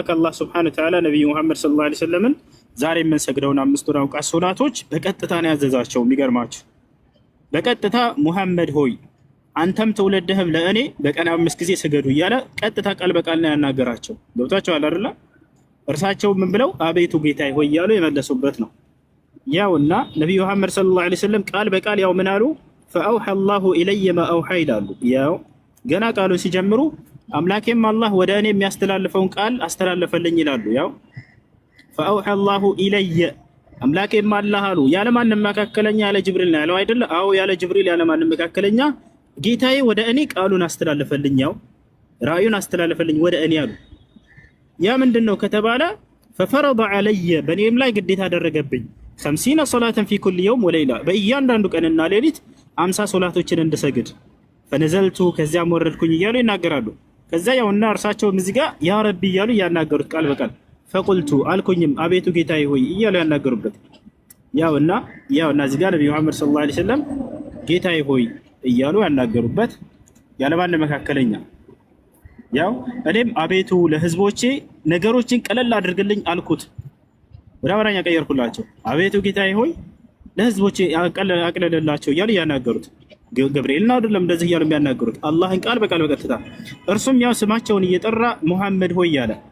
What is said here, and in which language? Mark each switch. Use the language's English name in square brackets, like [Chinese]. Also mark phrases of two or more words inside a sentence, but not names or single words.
[Amharic] አላህ [Arabic] سبحانه وتعالى [Amharic] ነብዩ መሐመድ [Arabic] صلى الله عليه وسلم [Amharic] ዛሬ የምንሰግደውን 5 አውቃት ሶላቶች በቀጥታ ነው ያዘዛቸው። የሚገርማችሁ በቀጥታ ሙሐመድ ሆይ አንተም ትውልድህም ለእኔ በቀን 5 ጊዜ ስገዱ እያለ ቀጥታ ቃል በቃል ነው ያናገራቸው። ገብቷቸዋል አይደል? እርሳቸው ምን ብለው አቤቱ ጌታዬ ሆይ እያሉ የመለሱበት ነው። ያውና ነብዩ መሐመድ [Arabic] صلى الله عليه وسلم [Amharic] ቃል በቃል ያው ምን አሉ? [Arabic] فأوحى الله إلي ما أوحى [Amharic] ይላሉ። ያው ገና ቃሉ ሲጀምሩ አምላኬም አላህ ወደ እኔ የሚያስተላልፈውን ቃል አስተላለፈልኝ ይላሉ። ያው [Arabic] فأوحى الله إلي [Amharic] አምላኬም አላህ አሉ ያለ ማንም መካከለኛ ያለ ጅብሪል ነው ያለው አይደለ? አዎ ያለ ጅብሪል ያለ ማንም መካከለኛ ጌታዬ ወደ እኔ ቃሉን አስተላለፈልኝ፣ ያው ራእዩን አስተላለፈልኝ ወደ እኔ አሉ። ያ ምንድነው ከተባለ [Arabic] ففرض علي [Amharic] በእኔም ላይ ግዴታ አደረገብኝ 50 [Arabic] صلاة في كل يوم وليلة [Amharic] በእያንዳንዱ ቀንና ሌሊት 50 ሶላቶችን እንድሰግድ ፈነዘልቱ ከዚያም ወረድኩኝ እያሉ ይናገራሉ። ከዛ ያውና እርሳቸው እዚህ ጋር [Arabic] يا ربي [Amharic] እያሉ ያናገሩት ቃል በቃል ፈቁልቱ አልኩኝም አቤቱ ጌታዬ ሆይ እያሉ ያናገሩበት ያውና እዚህ ጋር ነብዩ መሐመድ [Arabic] صلى الله عليه وسلم [Amharic] ጌታዬ ሆይ እያሉ ያናገሩበት ያለማን መካከለኛ። ያው እኔም አቤቱ ለህዝቦቼ ነገሮችን ቀለል አድርግልኝ አልኩት። ወደ አማርኛ ቀየርኩላቸው። አቤቱ ጌታዬ ሆይ ለህዝቦቼ አቅለልላቸው እያሉ ያናገሩት ገብርኤልና አይደለም እንደዚህ እያሉ የሚያናገሩት አላህን ቃል በቃል በቀጥታ እርሱም ያው ስማቸውን እየጠራ ሙሐመድ ሆይ ያለ